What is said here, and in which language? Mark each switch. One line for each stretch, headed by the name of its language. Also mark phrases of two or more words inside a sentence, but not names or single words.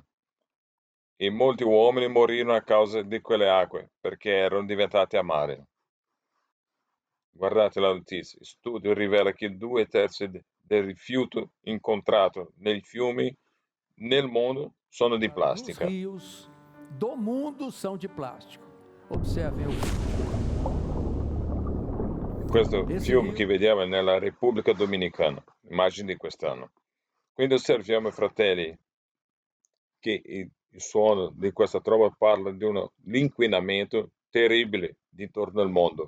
Italian: E molti uomini morirono a causa di quelle acque perché erano diventate amare. Guardate la notizia. Studio rivela che 2/3 del rifiuto incontrato nei fiumi nel mondo sono di
Portuguese: Os
Italian: plastica.
Portuguese: rios do mundo são de plástico. Observem o vídeo.
Italian: Questo
Portuguese: Esse
Italian: fiume
Portuguese: rio-
Italian: che vediamo è nella Repubblica Dominicana, immagini di quest'anno. Quindi osserviamo, fratelli, che il suono di questa tromba parla di l'inquinamento terribile intorno al mondo.